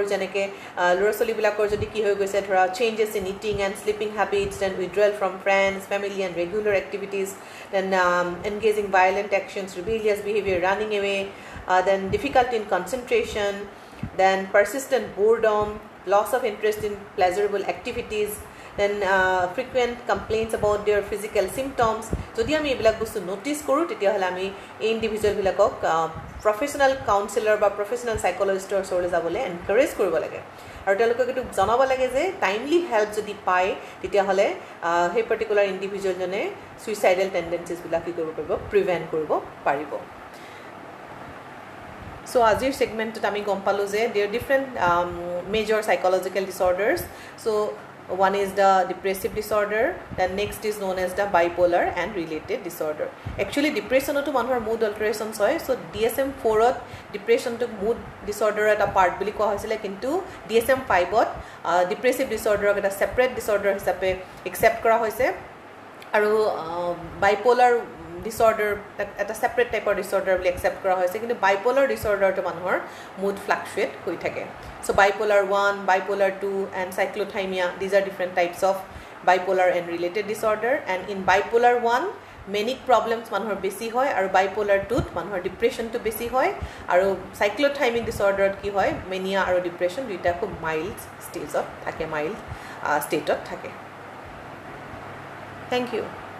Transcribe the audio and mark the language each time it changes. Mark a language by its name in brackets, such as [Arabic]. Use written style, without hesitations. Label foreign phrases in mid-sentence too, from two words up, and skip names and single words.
[Assamese] যেনেকৈ ল'ৰা ছোৱালীবিলাকৰ যদি কি হৈ গৈছে, ধৰা [English] changes in eating and sleeping habits, then withdrawal from friends, family and regular activities, then engaging violent actions, rebellious behaviour, running away, then difficulty in concentration, then persistent boredom, loss of interest in pleasurable activities, then frequent complaints about their physical symptoms. [Assamese] যদি আমি এইবিলাক বস্তু ন'টিছ কৰোঁ তেতিয়াহ'লে আমি এই ইণ্ডিভিজুৱেলবিলাকক [English] professional counsellor [Assamese] বা [English] professional psychologist [Assamese] ওচৰলৈ যাবলৈ এনকাৰেজ কৰিব লাগে, আৰু তেওঁলোকক এইটো জনাব লাগে যে [English] timely help [Assamese] যদি পায় তেতিয়াহ'লে সেই [English] particular individual suicidal tendencies [Assamese] কি কৰিব পাৰিব, প্ৰিভেণ্ট কৰিব পাৰিব। চ' আজিৰ ছেগমেণ্টটোত আমি গম পালোঁ যে [English] there different major psychological disorders. চ' one is the depressive disorder, then next is known as the bipolar and related disorder. Actually depression [Assamese] টো মানুহৰ [English] mood alterations [Assamese] hoy, so DSM-4 ot depression to [English] mood disorder [Assamese] at [English] a part [Assamese] বুলি কোৱা হৈছিল, কিন্তু DSM-5 ত [English] depressive disorder [Assamese] eta [English] separate disorder [Assamese] হিচাপে accept কৰা হৈছে, আৰু [English] bipolar disorder [Assamese] এটা [English] separate type of disorder [Assamese] বুলি accept কৰা হৈছে, কিন্তু [English] bipolar disorder [Assamese] to মানুহৰ [English] mood fluctuate [Assamese] হৈ থাকে। [English] So bipolar 1, bipolar 2 and cyclothymia, these are different types of bipolar and related disorder, and in bipolar 1 manic problems [Assamese] মানুহৰ বেছি হয়, আৰু [English] bipolar 2 [Assamese] মানুহৰ depression to বেছি হয়, আৰু [English] cyclothymic disorder [Assamese] কি হয়, [English] mania [Assamese] আৰু depression দুইটা খুব [English] mild stage of থাকে, mild state of থাকে। Thank you.